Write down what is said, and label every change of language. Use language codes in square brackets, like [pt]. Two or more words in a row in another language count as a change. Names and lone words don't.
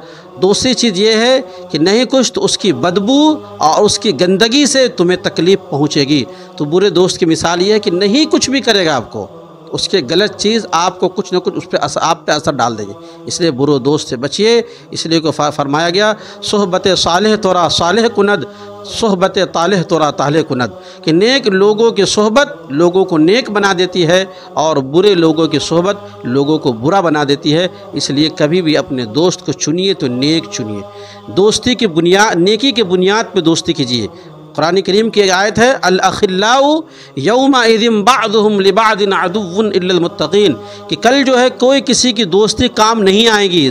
[ur] دوسری چیز یہ ہے کہ نہیں کچھ تو اس کی بدبو اور اس کی گندگی سے تمہیں تکلیف پہنچے گی۔ تو برے دوست کی مثال یہ ہے کہ نہیں کچھ بھی کرے گا آپ کو، اس کے غلط چیز آپ کو کچھ نہ کچھ اس پہ آپ پہ اثر ڈال دے گی۔ اس لیے برے دوست سے بچیے۔ اس لیے کو فرمایا گیا، [fa] صحبت صالح تورا صالح کند، صحبت طالح تورا طالح کند، [ur] کہ نیک لوگوں کی صحبت لوگوں کو نیک بنا دیتی ہے اور برے لوگوں کی صحبت لوگوں کو برا بنا دیتی ہے۔ اس لیے کبھی بھی اپنے دوست کو چنیے تو نیک چنیے۔ دوستی کی بنیاد، نیکی کی بنیاد پہ دوستی کیجیے۔ قرآن کریم کی ایک آیت ہے، [ar] الاخلاء یومئذ بعضهم لبعض عدو الا المتقین، [ur] کہ کل جو ہے کوئی کسی کی دوستی کام نہیں آئے گی۔